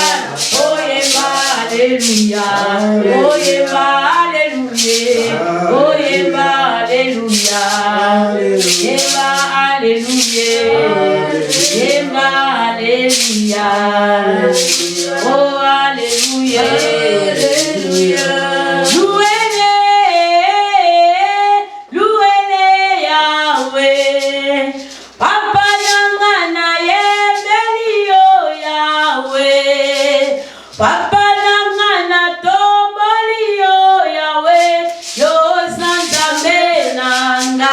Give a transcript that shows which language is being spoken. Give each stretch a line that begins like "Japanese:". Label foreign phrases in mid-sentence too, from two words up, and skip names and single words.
Lingala: Oyemba. Alleluia. Oyemba. Alleluia. Oyemba. Alleluia. Yemba. Alleluia. Yemba. Alleluia. Oh Alleluia. Alleluia.
French: Louez-le, louez-le Yahweh.
Lingala: Papa nangana yembeli yo Yahweh. Papa nangana tomboli yo Yahweh. Yo Nzambe nanga.